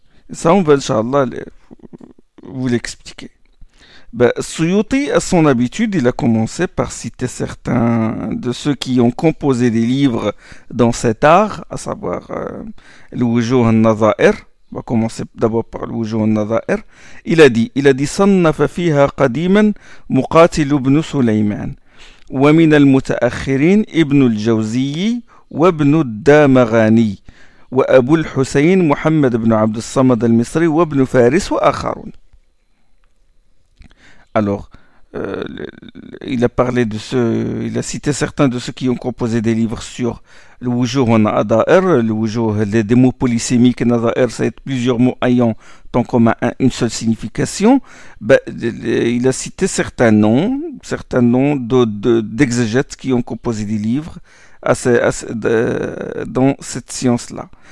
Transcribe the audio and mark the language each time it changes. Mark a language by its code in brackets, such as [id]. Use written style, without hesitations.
[fr] Ça, on va, Inch'Allah, vous l'expliquer. Suyuti, à son habitude, il a commencé par citer certains de ceux qui ont composé des livres dans cet art, à savoir le Wujuh al-Nadha'ir. On va commencer d'abord par le Wujuh al-Nadha'ir. Il a dit [ar] صنف فيها قديما مقاتل بن سليمان ومن المتأخرين ابن الجوزي وابن الدامغاني وأبو الحسين محمد بن عبد الصمد المصري وابن فارس وآخرون. [fr] Alors, il a cité certains de ceux qui ont composé des livres sur le wujuh wa nadha'ir, le wujuh, des mots polysémiques. Nadha'ir, c'est plusieurs mots ayant en commun une seule signification. Il a cité certains noms d'exégètes qui ont composé des livres dans cette science-là.